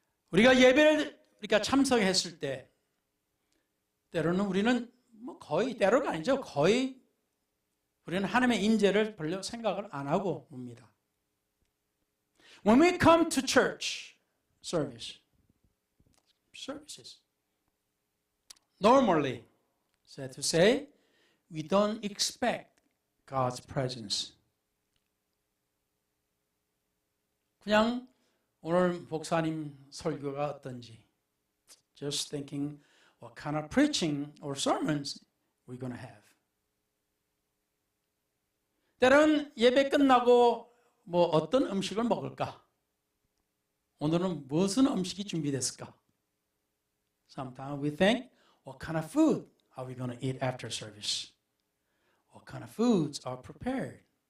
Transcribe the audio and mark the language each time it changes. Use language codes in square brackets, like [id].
[ko] 우리가 예배를 참석했을 때 때로는 우리는 거의 때로가 아니죠. 거의 우리는 하나님의 임재를 별로 생각을 안 하고 옵니다. [en] When we come to church services, normally, sad to say, we don't expect God's presence. [ko] 그냥 오늘 목사님 설교가 어떤지, [en] just thinking what kind of preaching or sermons we're going to have. [ko] 때로는 예배 끝나고 어떤 음식을 먹을까? 오늘은 무슨 음식이 준비됐을까? [en] Sometimes we think, what kind of food are we going to eat after service? What kind of foods are prepared?